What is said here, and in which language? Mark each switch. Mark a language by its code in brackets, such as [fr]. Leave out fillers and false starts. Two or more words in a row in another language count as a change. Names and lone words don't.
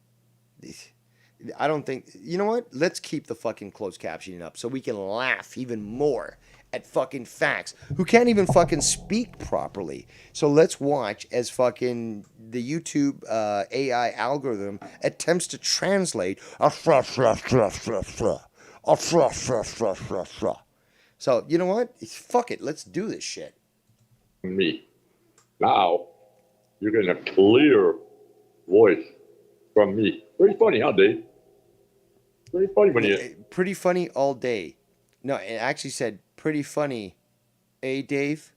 [en] I don't think. You know what? Let's keep the fucking closed captioning up so we can laugh even more at fucking facts who can't even fucking speak properly. So let's watch as fucking the YouTube AI algorithm attempts to translate a fra fra fra fra fra a fra fra fra fra fra. So you know what? Fuck it. Let's do this shit. me. Now, you're getting a clear voice from me. Pretty funny, huh, Dave? Pretty funny when you... Pretty funny all day. No, it actually said pretty funny, Dave?